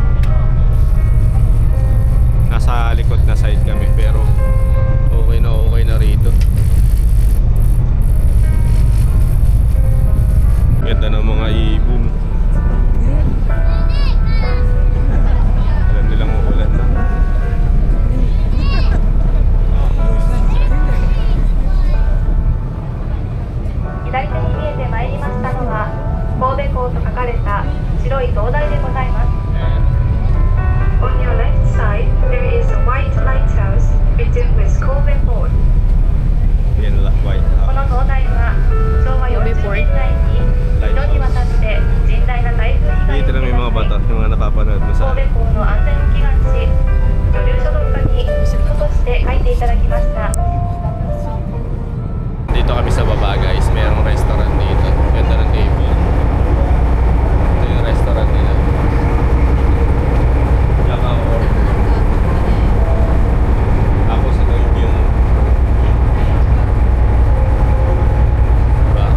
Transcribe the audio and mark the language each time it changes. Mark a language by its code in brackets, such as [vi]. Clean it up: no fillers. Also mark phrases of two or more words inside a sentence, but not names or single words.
[tl] Nasa likod na side kami pero okay na rito. Ganda ng mga ibon. Alam nilang uulan na. [ja] 左手に見えてまいりましたのは神戸港と書かれた白い灯台でございます。 [en] On your left side, there is a white lighthouse written with Kobe Port. [tl] Yan la, white [ja] この [en] house. [ja] 灯台は昭和40年代に2度にわたって甚大な台風被害を [tl] Dito lang may mga [ja] 受け [tl] bata, [ja] た [tl] yung mga napapanood mo sa [ja] 神戸港の安全を祈願し、女流書道家に書として書いていただきました。 [tl] Dito kami sa baba guys, mayroong restaurant dito. Ganda ng table. Ito yung restaurant nila. Tsaka or tapos ito yung diba?